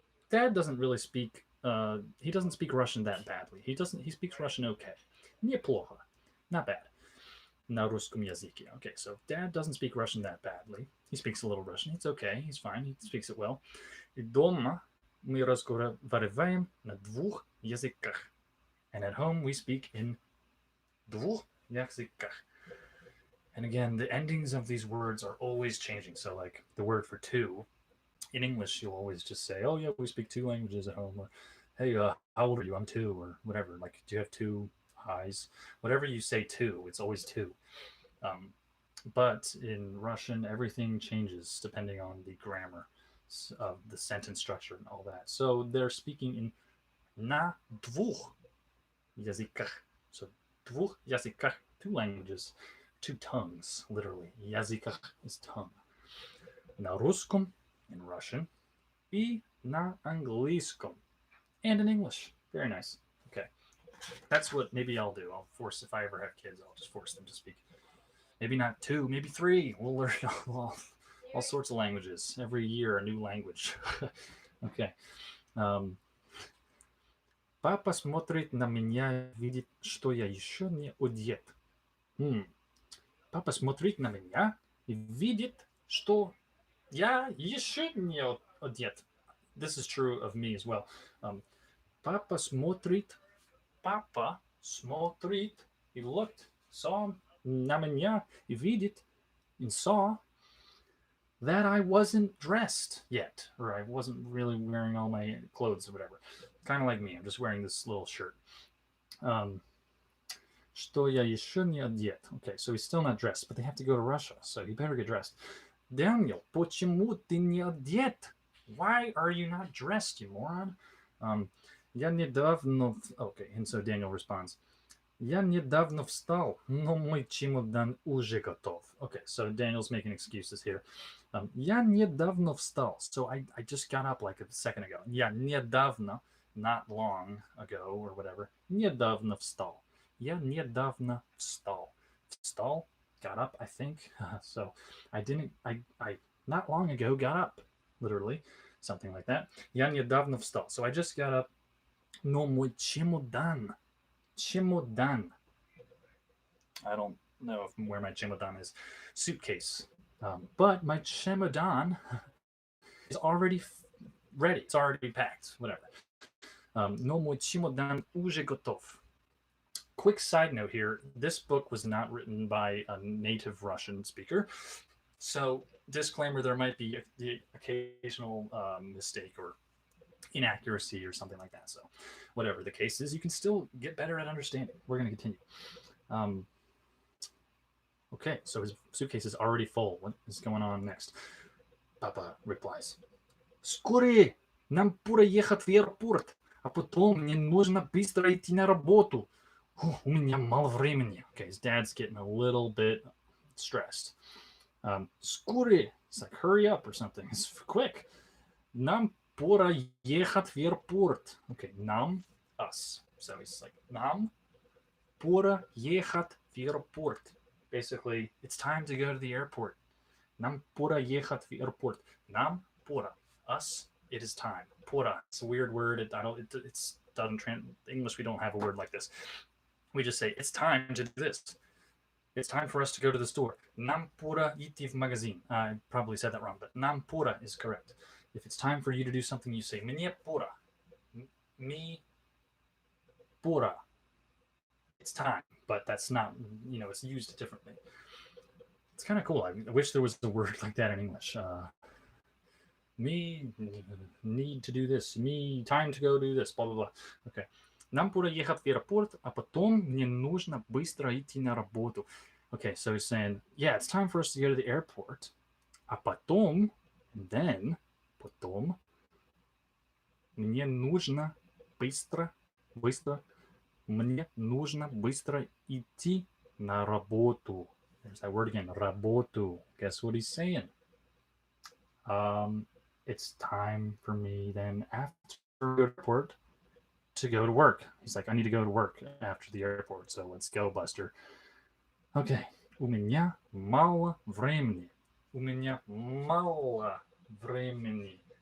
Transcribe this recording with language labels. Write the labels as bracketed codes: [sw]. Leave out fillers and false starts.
[en] Dad doesn't really speak. He doesn't speak Russian that badly. He speaks Russian okay. [ru] Неплохо, [en] not bad. [ru] На русском языке. [en] Okay, so Dad doesn't speak Russian that badly. He speaks a little Russian. It's okay. He's fine. He speaks it well. [ru] И дома мы разговариваем на двух языках. [en] And at home we speak in [ru] двух языках. [en] And again, the endings of these words are always changing. So like the word for two, in English, you'll always just say, oh, yeah, we speak two languages at home. Or, hey, how old are you? I'm two, or whatever. Like, do you have two eyes? Whatever you say two, it's always two. But in Russian, everything changes depending on the grammar of the sentence structure and all that. So they're speaking in [ru] на двух языках. [en] So [ru] двух языках, [en] two languages, two tongues, literally. [ru] Языках [en] is tongue. [ru] На русском [en] in Russian [ru] и на английском [en] and in English. Very nice. Okay. That's what maybe I'll do. I'll force, if I ever have kids, I'll just force them to speak. Maybe not two, maybe three. We'll learn all sorts of languages. Every year, a new language. Okay. [ru] Папа смотрит на меня, видит, что я еще не одет. Папа смотрит на меня и видит, что я еще не одет. [en] This is true of me as well. [ru] Папа смотрит, [en] he looked, saw [ru] на меня и видит, [en] and saw that I wasn't dressed yet, or I wasn't really wearing all my clothes or whatever. Kind of like me, I'm just wearing this little shirt. [ru] Что я еще не одет. [en] Okay, so he's still not dressed, but they have to go to Russia, so he better get dressed. [ru] Daniel, почему ты не одет? [en] Why are you not dressed, you moron? [ru] Я недавно... [en] Okay, and so Daniel responds, [ru] я недавно встал, но мой чемодан уже готов. [en] Okay, so Daniel's making excuses here. [ru] Я недавно встал. [en] So I just got up like a second ago. [ru] Я недавно, [en] not long ago or whatever. [ru] Недавно встал. Я недавно встал. Встал, [en] got up, I think. So I not long ago got up, literally, something like that. [ru] Я недавно встал. [en] So I just got up, [ru] но мой чемодан. [en] Chemodan. I don't know where my chemodan is. Suitcase. But my chemodan is already ready. It's already packed. Whatever. [ru] No мой чемодан уже готов. [en] Quick side note here. This book was not written by a native Russian speaker. So, disclaimer, there might be the occasional mistake or inaccuracy or something like that. So, whatever the case is, you can still get better at understanding. We're going to continue. Okay, so his suitcase is already full. What is going on next? Papa replies, [ru] «Скорее! Нам пора ехать в аэропорт, а потом мне нужно быстро идти на работу. У меня мало времени». [en] Okay, his dad's getting a little bit stressed. [ru] Скорее! [en] It's like, hurry up or something. It's quick. [ru] Нам пора ехать в аэропорт. [en] Okay, [ru] нам, [en] us. So he's like, [ru] нам пора ехать в аэропорт. [en] Basically, it's time to go to the airport. [ru] Нам пора ехать в аэропорт. Нам пора. [en] Us, it is time. [ru] Пора. [en] It's a weird word. It doesn't English, we don't have a word like this. We just say, it's time to do this. It's time for us to go to the store. [ru] Нам пора идти в магазин. [en] I probably said that wrong, but [ru] нам пора [en] is correct. If it's time for you to do something, you say, [ru] мне пора. [en] Me pora. It's time, but that's not, it's used differently. It's kind of cool. I wish there was a word like that in English. Me need to do this. Me time to go do this. Blah, blah, blah. Okay. [ru] Нам пора ехать в аэропорт, а потом мне нужно быстро идти на работу. [en] Okay, so he's saying, yeah, it's time for us to go to the airport. [ru] А потом, [en] and then, [ru] потом, мне нужно быстро, мне нужно быстро идти на работу. [en] There's that word again, [ru] работу. [en] Guess what he's saying? It's time for me then after the airport to go to work. He's like, I need to go to work after the airport, so let's go, Buster. [ru] Okay. У меня мало времени. У меня мало времени.